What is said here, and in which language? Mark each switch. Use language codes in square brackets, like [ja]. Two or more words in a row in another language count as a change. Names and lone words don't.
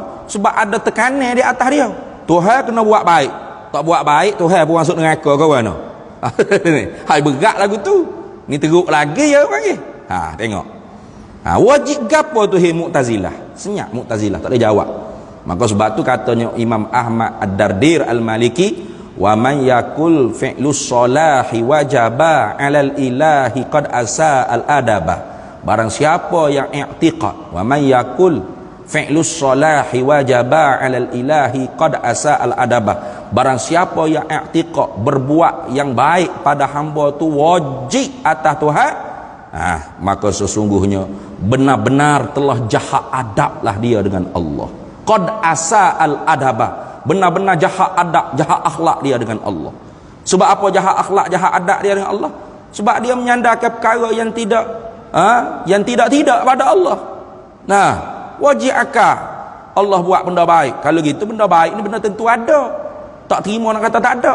[ms] Sebab ada tekanan di atas dia. Tuhan kena buat baik. Tak buat baik, Tuhan pun masuk neraka kau mana? Hai berat lagu tu. Ni teruk lagi ya panggil. Tengok. Wajib gapo tu Mu'tazilah? Senyap Mu'tazilah, tak boleh jawab. Maka sebab tu katanya Imam Ahmad Ad-Dardir Al-Maliki, [ar] ومن يقل فعل الصلاح وجبا على الإله قد أسا الأدبا. [ms] Barang siapa yang i'tiqad, [ar] ومن يقل فعل الصلاح وجبا على الإله قد أسا الأدبا. [ms] Barang siapa yang i'tiqad, berbuat yang baik pada hamba tu wajib atas Tuhan, maka sesungguhnya benar-benar telah jahat adablah dia dengan Allah. [ar] قد أسا الأدبا. [ms] Benar-benar jahat adab, jahat akhlak dia dengan Allah. Sebab apa jahat akhlak, jahat adab dia dengan Allah? Sebab dia menyandarkan perkara yang tidak pada Allah. Nah, wajib akal Allah buat benda baik. Kalau gitu benda baik ni benda tentu ada. Tak terima nak kata tak ada.